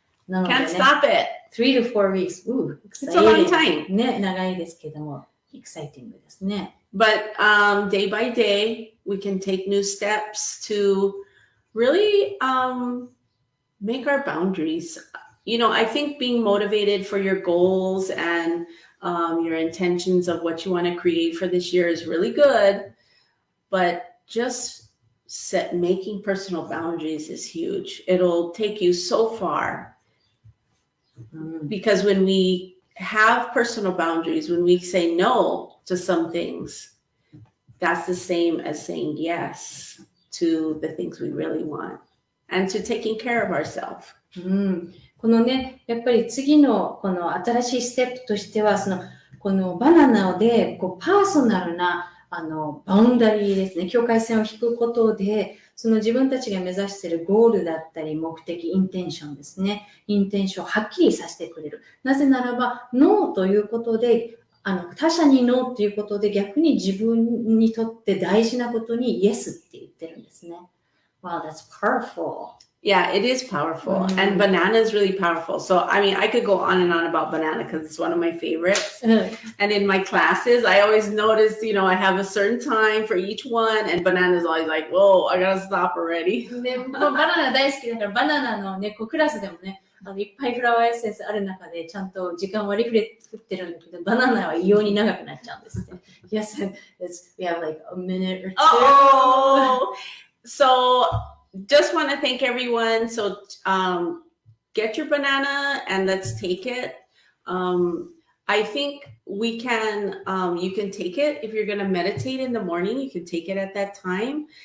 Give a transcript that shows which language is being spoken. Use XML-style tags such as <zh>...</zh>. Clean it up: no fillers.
<ja>なのでね、</ja> <en>Can't stop it. 3 to 4 weeks. It's a long time.</en> <ja>ね、長いですけども、exciting ですね。</ja> <en>But day by day, we can take new steps to really make our boundaries. You know, I think being motivated for your goals and your intentions of what you want to create for this year is really good, but just making personal boundaries is huge. It'll take you so far. Because when we have personal boundaries, when we say no to some things, that's the same as saying yes to the things we really want and to taking care of ourselves.</en> <ja>このね、やっぱり次のこの新しいステップとしては、このバナナでパーソナルなバウンダリーですね、境界線を引くことで、その自分たちが目指しているゴールだったり目的、インテンションですね。インテンションをはっきりさせてくれる。なぜならば、ノーということで、他者にノーということで逆に自分にとって大事なことにイエスって言ってるんですね。</ja> <en>Wow, that's powerful. Yeah, it is powerful. And banana is really powerful. So, I mean, I could go on and on about banana because it's one of my favorites. And in my classes, I always notice, you know, I have a certain time for each one. And banana is always like, whoa, I gotta stop already.</en> <ja>で、バナナ大好きだから、バナナのね、クラスでもね、いっぱいフラワーエッセンスある中で、ちゃんと時間割り振ってるんだけど、バナナは異様に長くなっちゃうんですね。</ja> <en>Yes, we have like a minute or two. Oh! So, just want to thank everyone. So get your banana and let's take it. I think we can, you can take it if you're going to meditate in the morning, you can take it at that time.</en>